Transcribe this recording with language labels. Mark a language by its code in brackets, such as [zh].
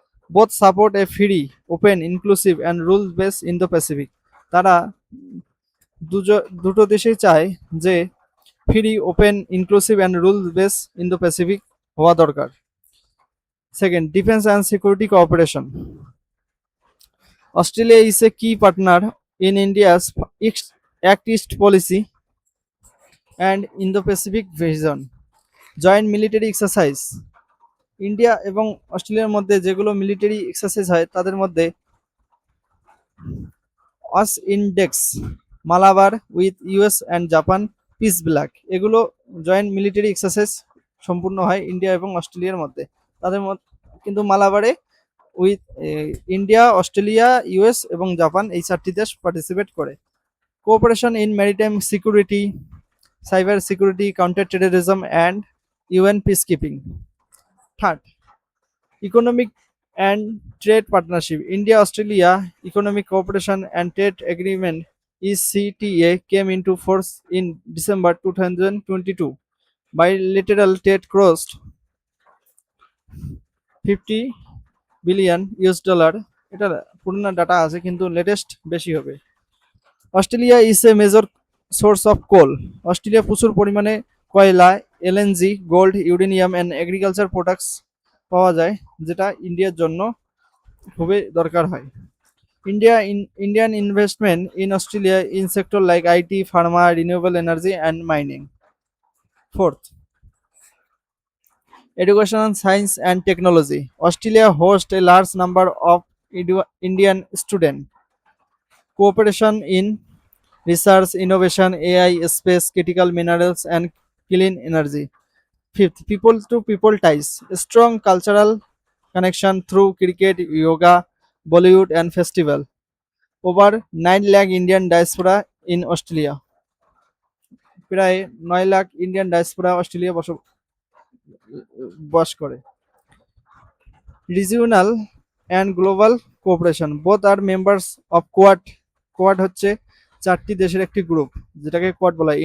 [en] Both support a free, open, inclusive and rules based Indo Pacific. [bn] তারা দুটো দেশেই চায় যে free, open, inclusive and rules base Indo Pacific হওয়া দরকার। [en] Second, defence and security cooperation. Australia is a key partner in India's Act East policy and Indo-Pacific vision. Joint military exercise. [bn] India এবং অস্ট্রেলিয়ার মধ্যে যেগুলো মিলিটারি এক্সারসাইজ হয় তাদের মধ্যে অস index, Malabar with US and Japan, piece black, এগুলো joint military exercise সম্পূর্ণ হয় ইন্ডিয়া এবং অস্ট্রেলিয়ার মধ্যে। তাদের মধ্যে কিন্তু মালাবারে উইথ ইন্ডিয়া, অস্ট্রেলিয়া, ইউএস এবং জাপান এই 4টি দেশ পার্টিসিপেট করে। [en] Cooperation in maritime security, cyber security, counter terrorism and UN peacekeeping. Third, economic and trade partnership. India Australia economic cooperation and trade agreement ECTA came into force in December 2022. Bilateral trade crossed 50 billion US dollar. [bn] এটা পুরনো data আছে কিন্তু latest বেশি হবে। [en] Australia is a major source of coal. [bn] Australia প্রচুর পরিমাণে কয়লা, LNG, gold, uranium and agriculture products পাওয়া যায়, যেটা ইন্ডিয়ার জন্য খুবই দরকার হয়। [en] Indian investment in Australia in sector like IT, pharma, renewable energy and mining. Fourth, education, science and technology. Australia hosts a large number of Indian students. Cooperation in research, innovation, AI, space, critical minerals and clean energy. Fifth, people to people ties. A strong cultural connection through cricket, yoga, Bollywood and festival. Over 9 lakh Indian diaspora in Australia. [bn] প্রায় 9 lakh Indian diaspora Australia বাস করে। [en] Regional and global cooperation both are members of Quad. [bn] Quad হচ্ছে চারটি দেশের একটি group, যেটাকে quad বলা হয়।